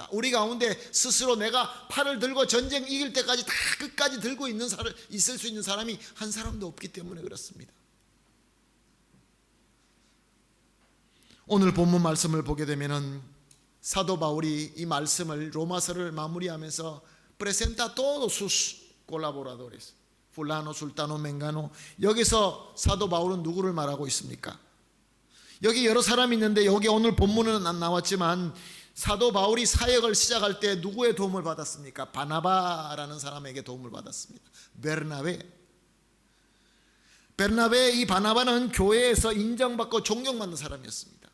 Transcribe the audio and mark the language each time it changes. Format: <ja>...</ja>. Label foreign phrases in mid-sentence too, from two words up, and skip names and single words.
<ko>우리 가운데 스스로 내가 팔을 들고 전쟁 이길 때까지 다 끝까지 들고 있을 수 있는 사람이 한 사람도 없기 때문에 그렇습니다. 오늘 본문 말씀을 보게 되면은 사도 바울이 이 말씀을 로마서를 마무리하면서</ko> <es>presenta todos sus colaboradores, fulano, sultano, mengano.</es> <ko>여기서 사도 바울은 누구를 말하고 있습니까? 여기 여러 사람이 있는데 여기 오늘 본문은 안 나왔지만 사도 바울이 사역을 시작할 때 누구의 도움을 받았습니까? 바나바라는 사람에게 도움을 받았습니다. 베르나베, 이 바나바는 교회에서 인정받고 존경받는 사람이었습니다.</ko>